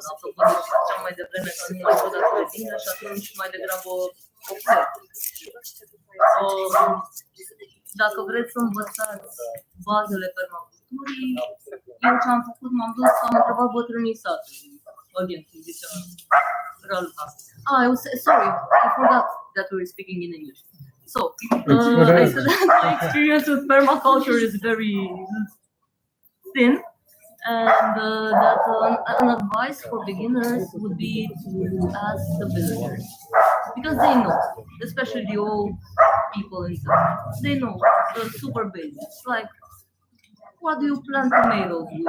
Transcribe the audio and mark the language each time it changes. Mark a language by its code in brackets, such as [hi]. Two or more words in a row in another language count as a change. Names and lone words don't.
[ro] Apropo de ce ziceam mai devreme, că nu mai văd atât de bine și atunci mai degrabă observ. Dacă vreți să învățați bazele permaculturii, eu ce am făcut, m-am dus, am întrebat bătrânii satului. Again, cum zicea Raluca. [en] Sorry, I forgot that we were speaking in English. So, I said that my experience with permaculture is very thin, and that an advice for beginners would be to ask the villagers, because they know, especially the old people in town, they know the super basics, like what do you plant tomatoes with?